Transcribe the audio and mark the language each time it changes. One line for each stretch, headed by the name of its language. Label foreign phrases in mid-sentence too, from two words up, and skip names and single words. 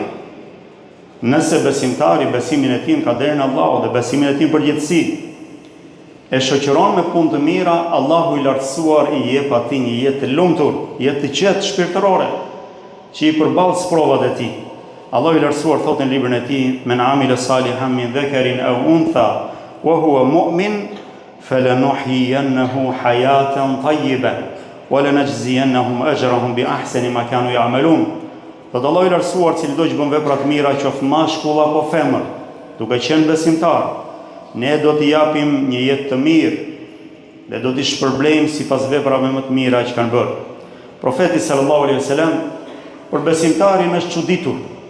Albanian: Nëse besimtari besimin e tij ka deri në Allahut dhe besimin e tij përgjithësi e shoqëron me punë të mira, Allahu i lartësuar i jep atij një jetë të lumtur, jetë të qetë shpirtërore, që i përballë provat e tij. Allahu i lartësuar thot në librin e tij:
Arabic: "من عمل صالحا من ذكر أو أنثى وهو مؤمن فلنحيينه حياة طيبة ولنجزينهم أجرهم بأحسن ما كانوا يعملون."
Albanian: Thot Allahu i lartësuar, cili do që bën vepra të mira, qoftë mashkull apo femër, duke qenë besimtar, ne do t'i japim një jetë të mirë dhe do t'i shpërblejmë sipas veprave më të mira që kanë bërë. Profeti
Arabic: صلى الله عليه وسلم
Albanian: për besimtarin është çuditur.